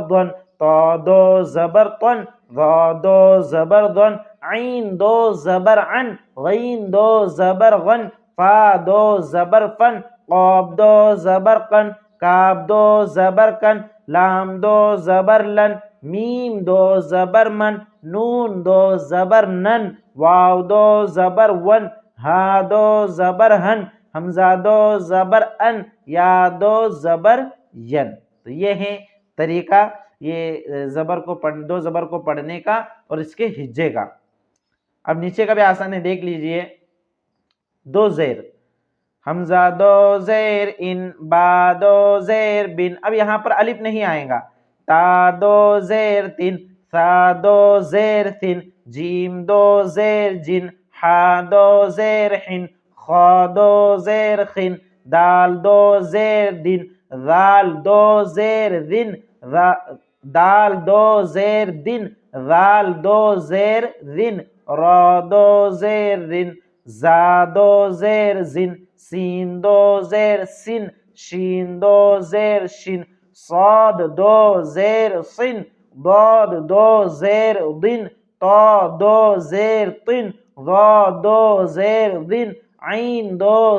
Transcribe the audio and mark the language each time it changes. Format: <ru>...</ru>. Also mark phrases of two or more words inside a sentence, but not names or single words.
<ur>دن، تا دو زبر تن، گا دو زبر دن، آئن دو زبر ان، گین دو زبر گن، فا دو زبر فن، قاب دو زبر کن، کاب دو زبر کن، لام دو زبر لن، میم دو زبر من، نون دو زبر نن، واو دو زبر ون، ہا دو زبر ہن، ہمزہ دو زبر ان، یا دو زبر ین. تو یہ ہے طریقہ یہ زبر کو دو زبر کو پڑھنے کا اور اس کے ہجے کا۔ اب نیچے کا بھی آسان ہے، دیکھ لیجئے، دو زیر، حمزہ دو زیر ان، با دو زیر بن، اب یہاں پر الف نہیں آئے گا، تا دو زیر تن، ثا دو زیر ثن، جیم دو زیر جن، حا دو زیر حن، خا دو زیر خن، دال دو زیر دن، ذال دو زیر ذن، دال دو زیر دن، ذال دو زیر ذن، را دو زیر رن، زا دو زیر زن، سین دو زیر سن، شین دو زیر شن، صاد دو زیر صن، ضاد دو زیر ضن، طا دو زیر طن، ظا دو زیر ضن، عین دو</ur>